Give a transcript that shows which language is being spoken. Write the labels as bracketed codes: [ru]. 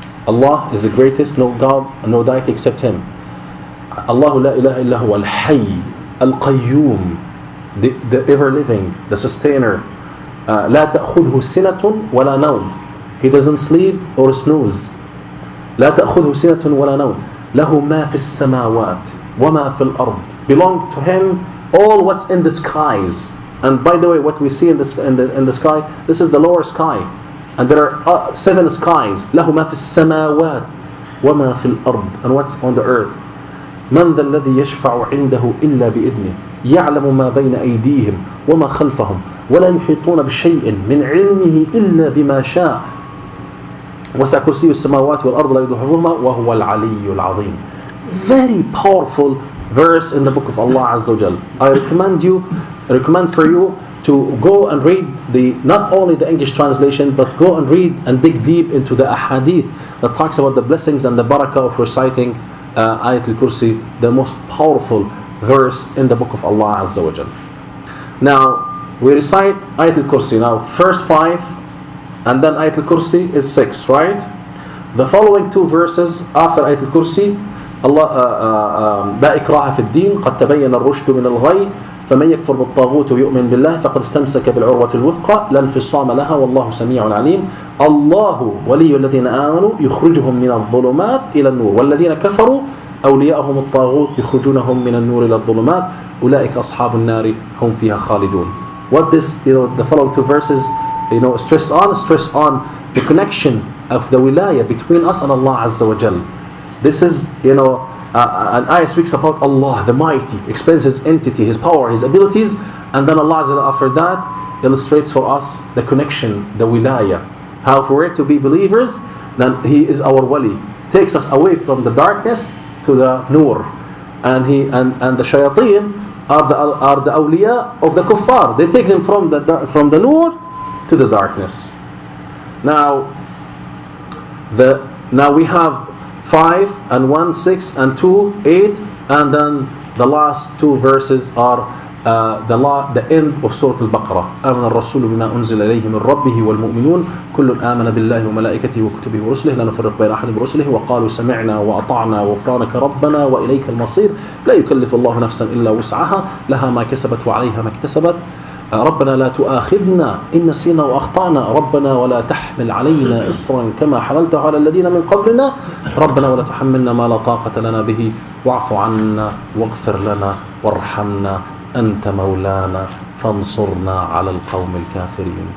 [en] Allah is the greatest, no God, no deity except Him. [ar] Allahu la ilaha illa hu al-Hayy, al-Qayyum, [en] the ever-living, the sustainer. [ar] لا تأخذه سنة ولا نوم. [en] He doesn't sleep or snooze. [ar] لا تأخذه سنة ولا نوم. له ما في السماوات وما في الأرض. [en] Belong to Him all what's in the skies. And by the way, what we see in the sky, this is the lower sky, and there are 7 skies. [ar] له ما في السماوات وما في الأرض. [en] And what's on the earth? [ar] من ذا الذي يشفع عنده إلا بإذنه يعلم ما بين أيديهم وما خلفهم ولا يحيطون بشيء من علمه إلا بما شاء وسع كرسي السماوات والأرض لا يؤوده حفظهما وهو العلي العظيم. [en] Very powerful verse in the book of Allah Azza wa Jal. I recommend for you to go and read not only the English translation, but go and read and dig deep into the ahadith that talks about the blessings and the barakah of reciting Ayat al-Kursi, the most powerful verse in the book of Allah Azza wa Jal. Now, we recite Ayat al-Kursi. Now, first 5, and then Ayat al-Kursi is 6, right? The following 2 verses after Ayat al-Kursi, Allah, [ar] لا إكراه في الدين قد تبين الرشد من الغي فمن يكفر بالطاغوت ويؤمن بالله فقد استمسك بالعروة الوثقى لا انفصام لها والله سميع عليم. الله ولي الذين آمنوا يخرجهم من الظلمات إلى النور والذين كفروا أولياءهم الطاغوت يخرجونهم من النور إلى الظلمات أولئك أصحاب النار هم فيها خالدون. [en] What this, the following 2 verses, stress on the connection of the wilayah between us and Allah Azza wa Jal. This is, an ayah speaks about Allah, the Mighty, explains His entity, His power, His abilities, and then Allah Azza wa Jal after that illustrates for us the connection, the wilayah. How for it to be believers, then He is our wali, takes us away from the darkness to the nur, and the shayateen are the awliya of the kuffar. They take them from the nur to the darkness. Now we have 5 and 1, 6 and 2, 8, and then the last 2 verses are the end of Surah Al-Baqarah. [ar] آمن الرسول بما أنزل إليه من ربه والمؤمنون كل آمن بالله وملائكته وكتبه ورسله لا نفرق بين أحد من رسله وقالوا سمعنا وأطعنا غفرانك ربنا وإليك المصير لا يكلف الله نفسا إلا وسعها لها ما كسبت وعليها ما اكتسبت ربنا لا تؤاخذنا إن نسينا وأخطأنا ربنا ولا تحمل علينا إصرا كما حملته على الذين من قبلنا ربنا ولا تحملنا ما لا طاقة لنا به واعف عنا واغفر لنا وارحمنا أنت مولانا فانصرنا على القوم الكافرين.